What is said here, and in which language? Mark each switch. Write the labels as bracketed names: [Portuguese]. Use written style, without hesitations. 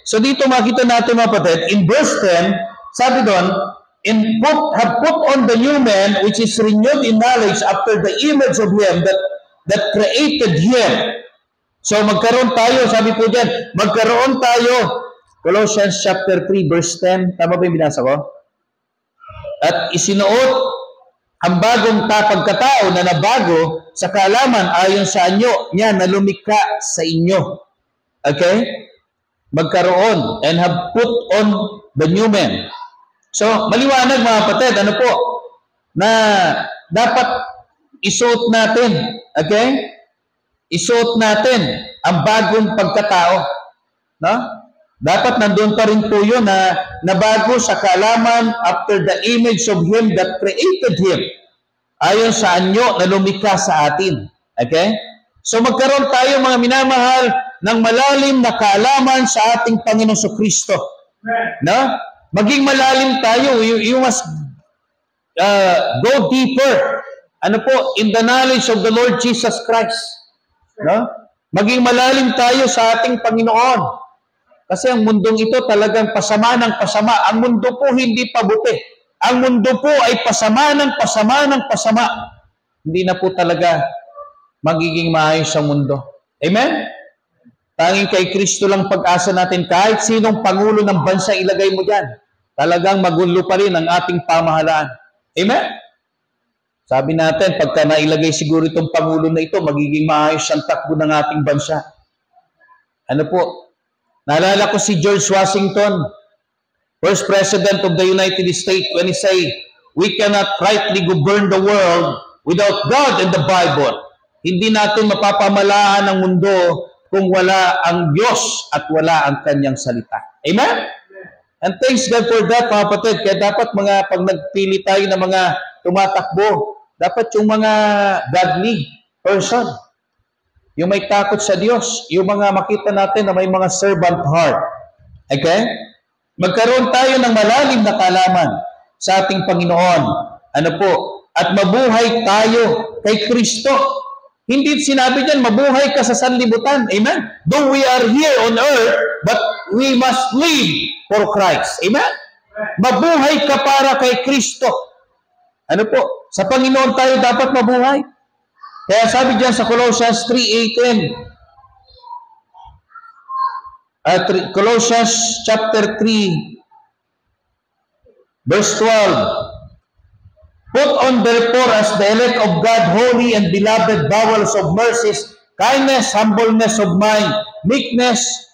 [English] So [Filipino] dito makita natin, mga kapatid, [English] in verse 10, [Filipino] sabi doon, [English] have put on the new man, which is renewed in knowledge after the image of him that created him. [Filipino] So magkaroon tayo, sabi po dyan, magkaroon tayo. Colossians chapter 3, verse 10. Tama ba yung binasa ko? At isinuot ang bagong pagkatao na nabago sa kaalaman ayon sa anyo niya na lumikha sa inyo. [English] Okay? [Filipino] Magkaroon [English] and have put on the new man. [Filipino] So, maliwanag, mga kapatid, na dapat isuot natin. Okay? Isuot natin ang bagong pagkatao. No? Dapat nandun pa rin po yun na nabago sa kaalaman [English] after the image of him that created him. [Filipino] Ayon sa anyo na lumikha sa atin. Okay? So magkaroon tayo, mga minamahal, ng malalim na kaalaman sa ating Panginoon Kristo. No? Maging malalim tayo. [English] You must go deeper. [Filipino] Ano po? [English] In the knowledge of the Lord Jesus Christ. [Filipino] No? Maging malalim tayo sa ating Panginoon. Kasi ang mundong ito talagang pasama ng pasama. Ang mundo po hindi pabuti. Ang mundo po ay pasama ng pasama ng pasama. Hindi na po talaga magiging maayos ang mundo. Amen? Tanging kay Kristo lang pag-asa natin. Kahit sinong pangulo ng bansa ilagay mo dyan, talagang magulo pa rin ang ating pamahalaan. Amen? Sabi natin, pagka nailagay siguro itong pangulo na ito, magiging maayos ang takbo ng ating bansa. Ano po? Naalala ko si [English] George Washington, First President of the United States, when he say, we cannot rightly govern the world without God and the Bible. [Filipino] Hindi natin mapapamalaan ang mundo kung wala ang Diyos at wala ang Kanyang salita. Amen? [English] And thanks God for that, [Filipino] mga kapatid. Kaya dapat pag nagpili tayo ng mga tumatakbo, dapat yung mga godly person, yung may takot sa Diyos, yung mga makita natin na may mga [English] servant heart. [Filipino] Okay? Magkaroon tayo ng malalim na kaalaman sa ating Panginoon. Ano po? At mabuhay tayo kay Kristo. Hindi sinabi diyan, mabuhay ka sa sanlibutan. Amen? [English] Though we are here on earth, but we must live for Christ. [Filipino] Amen? Mabuhay ka para kay Kristo. Ano po? Sa Panginoon tayo dapat mabuhay. Kaya sabi diyan sa [English] Colossians 3:18, Colossians chapter 3, verse 12, put on therefore as the elect of God, holy and beloved, bowels of mercies, kindness, humbleness of mind, meekness,